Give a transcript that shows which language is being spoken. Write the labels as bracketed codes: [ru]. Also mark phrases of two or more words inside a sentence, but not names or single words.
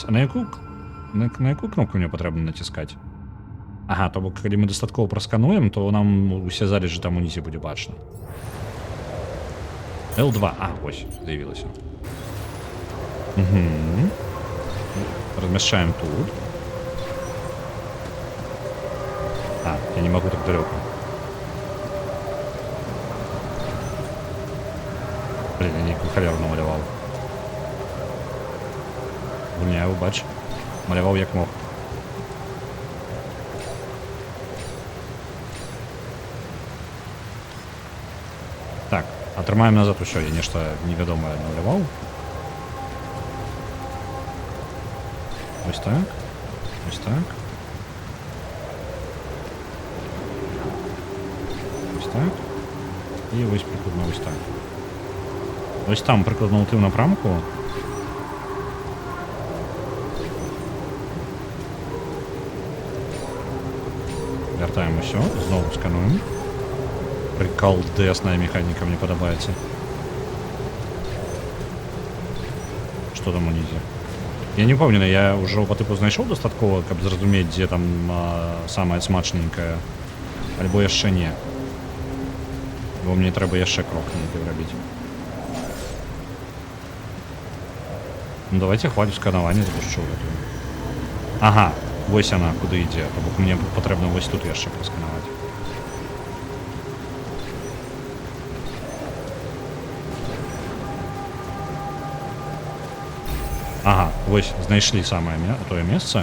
[be] А на якую кнопку мне патрэбна націскаць? Ага, то бок, калі мы дастаткова праскануем, то нам усе залежы там унізе будзе бачна. L2. Вось, з'явілася. Размяшчаем тут. [ru] Я не могу так далеко. [be] Блин, я нейкую халеру намаляваў. Гуляю, бач. Маляваў як мог. Так, атрымаем назад усё, я нешта невядомае маляваў. [uk] Ось так. Ось так. Ось так. І ось прикладно ось так. Ось там прикладно у тим напрамку. Вяртаємося, знову скануємо. Приколдесна механіка, мені подобається. Що там унізе? Я не пам'ятаю, я вже по типу знайшов достатково, каб зрозуміти, де там саме смачненьке. [be] Альбо яшчэ не. Бо мені треба яшчэ крок нейкі робіць. Ну давайте хвалю сканаванне запущу. Ага, вось яна, куды ідзе. То бок мне патрэбна вось тут яшчэ прасканаваць. Ага, вось, знайшлі самае тое месца.